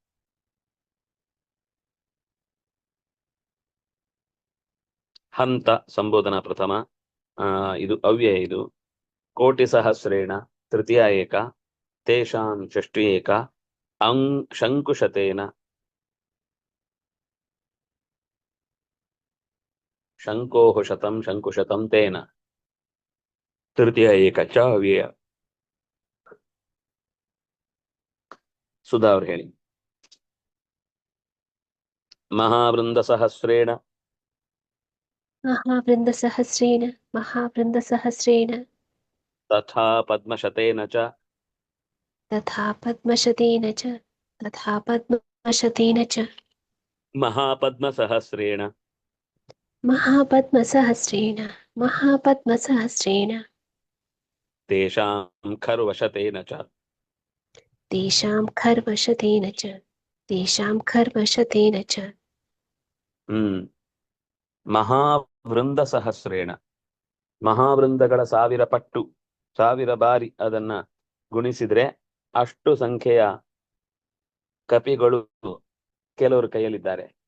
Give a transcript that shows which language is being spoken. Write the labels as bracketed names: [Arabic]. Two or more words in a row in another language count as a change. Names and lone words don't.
[Sanskrit] ಹಂತ ಸಂಬೋಧನಾ ಪ್ರಥಮ, [Kannada] ಇದು ಅವ್ಯಯ. [Sanskrit] ಇದು ಕೋಟಿ ಸಹಸ್ರೇಣ ತೃತೀಯ ಏಕ, ತೇಷಾಂ ಷಷ್ಠಿ ಏಕ, ಶಂಕುಶತೇನ ಶಂಕೋಃ ಶತಂ ಶಂಕುಶತಂ ತೇನ ತೃತೀಯ ಏಕ ಚ ಅವ್ಯಯ. [Kannada] ಸುಧಾ ಅವ್ರು ಹೇಳಿ. [Sanskrit] ಮಹಾವೃಂದ ಸಹಸ್ರೇಣ ತಥಾ ಪದ್ಮಶತೇನ ಚ ಮಹಾಪದ್ಮ ಸಹಸ್ರೇಣ ತೇಷಾಂ ಖರ್ವಶತೇನ ಚ तेषां खर्वशतेन च तेषां खर्वशतेन च ಮಹಾವೃಂದ ಸಹಸ್ರೇಣ, [Kannada] ಮಹಾವೃಂದಗಳ 1000 ಪಟ್ಟು 1000 ಬಾರಿ ಅದನ್ನ ಗುಣಿಸಿದ್ರೆ ಅಷ್ಟು ಸಂಖ್ಯೆಯ ಕಪಿಗಳು ಕೆಲವರು ಕೈಯಲ್ಲಿದ್ದಾರೆ.